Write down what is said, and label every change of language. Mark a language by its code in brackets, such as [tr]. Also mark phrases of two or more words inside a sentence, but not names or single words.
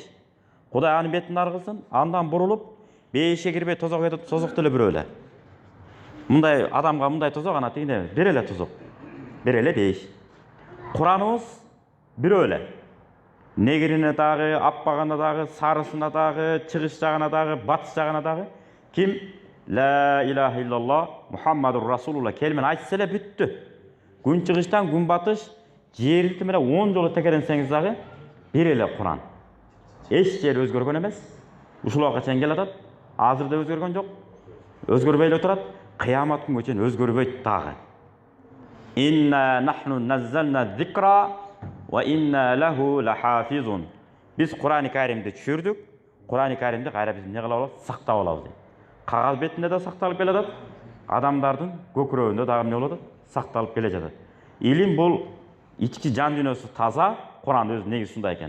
[ky] Кудай анын бетин аргылсын, андан бурулуп, бейишке кирбей тозок этип, тозок деле бирөө эле. Мындай адамга мындай тозок, ана тигине бир эле тозок. Бир эле бейиш. Кураныбыз бирөө эле. Негирине дагы, аппагына дагы, сарысына дагы, чыгыш жагына дагы, батыш жагына дагы ким [ar] لا إله إلا الله محمد رسول الله [ky] келмен айтса эле бүттү. Күн чыгыштан күн батыш жерди менен 10 жолу текеренсеңиз дагы бир эле Куран. Эч жери өзгөргөн эмес. Ушул убакка чейин келатат. Азыр да өзгөргөн жок. Өзгөрбөй эле турат. Кыямат күнгө чейин өзгөрбөйт дагы. [ar] إنا نحن نزلنا الذكر وإنا له لحافظون. [ky] Биз Куран-ы Каримди түшүрдүк. Куран-ы Каримди кайра биз эмне кылып алабыз? Сактап алабыз. Кагаз бетинде да сакталып келе жатат. Адамдардын көкүрөгүндө дагы эмне болот? Сакталып келе жатат. Илим бул ички жан дүйнөсү таза, Куран өзү негизи ушундай экен.